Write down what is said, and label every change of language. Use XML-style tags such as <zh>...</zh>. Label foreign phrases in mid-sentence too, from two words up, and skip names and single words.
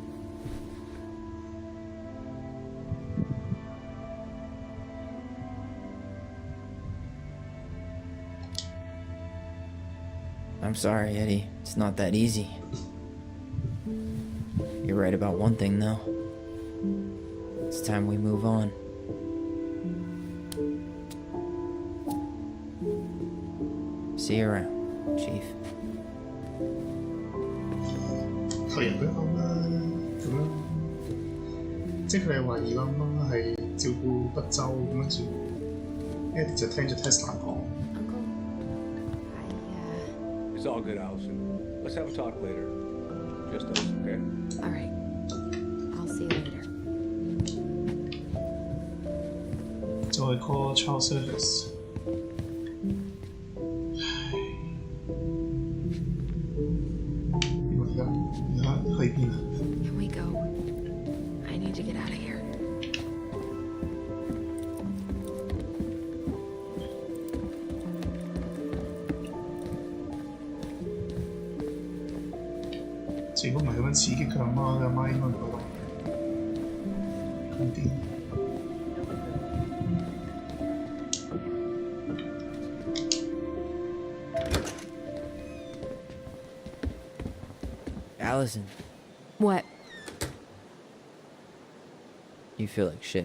<en>I'm sorry, Eddie. It's not that easy. You're right about one thing, though. It's time we move on. See you around, Chief.</en> <yue>退人佢好啦，咁樣，即係佢係懷疑阿媽係照顧不周咁樣住。Eddie 就聽咗 Tesla 講。</yue> <en>It's all good, Allison. Let's have a talk later. Just us, okay? All right. I'll see you later.</en> <yue>再</yue> <en>call child service。</en> <yue>而家去邊啊？</yue> <en>Can we go? I need to get out of here.</en> <yue>如果唔係咁樣刺激佢阿媽，佢阿媽應該唔會咁癲。</yue> <en>Allison, What? you feel like shit.</en>